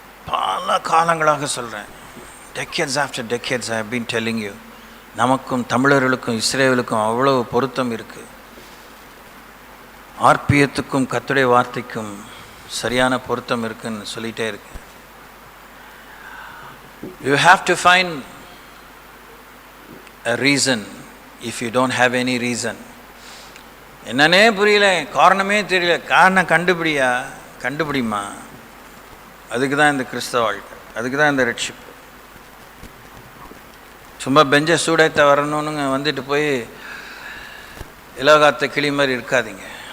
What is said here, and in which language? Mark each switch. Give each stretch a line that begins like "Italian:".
Tamil: பல காலங்களாக சொல்கிறேன்,
English: Decades after decades I have been telling you.
Tamil: நமக்கும் தமிழர்களுக்கும் இஸ்ரேலுக்கும் அவ்வளோ பொருத்தம் இருக்குது. ஆர்பியத்துக்கும் கர்த்தருடைய வார்த்தைக்கும் சரியான பொருத்தம் இருக்குன்னு சொல்லிகிட்டே இருக்கு.
English: You have to find a reason if you don't have any reason.
Tamil: என்னன்னே புரியல, காரணமே தெரியல, காரணம் கண்டுபிடிமா. அதுக்கு தான் இந்த கிறிஸ்தவ வாழ்க்கை, அதுக்கு தான் இந்த ரட்சிப்பு. சும்மா பெஞ்ச சூடத்தை வரணும்னுங்க வந்துட்டு போய் இலகாத்த கிளி மாதிரி இருக்காதீங்க.